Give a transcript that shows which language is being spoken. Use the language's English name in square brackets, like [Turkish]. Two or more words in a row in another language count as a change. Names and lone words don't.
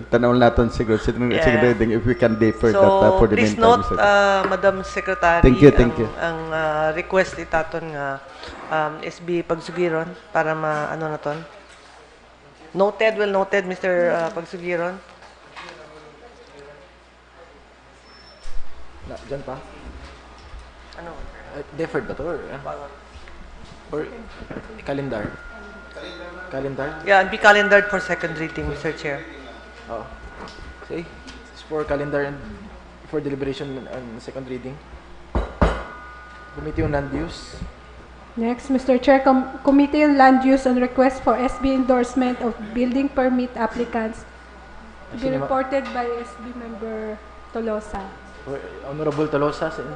[Hiligaynon] Tanaw naton siguro [English] second reading if we can defer so, that for the please meantime. note, Madam Secretary, Thank you. [Hiligaynon] Ang request itaton nga SB Pagsugiron para naton. [English] Noted, Mr. Pagsugiron. [Filipino] Diyan pa? Ano? [English] Deferred ba to? Or calendar? Calendar? Yeah, and be calendared for second reading, Mr. Chair. Oh. See? It's for calendar and for deliberation and second reading. Committee on Land Use. Next, Mr. Chair, Committee on Land Use on request for SB endorsement of building permit applicants to be reported by SB member Tolosa. Honorable Tolosa.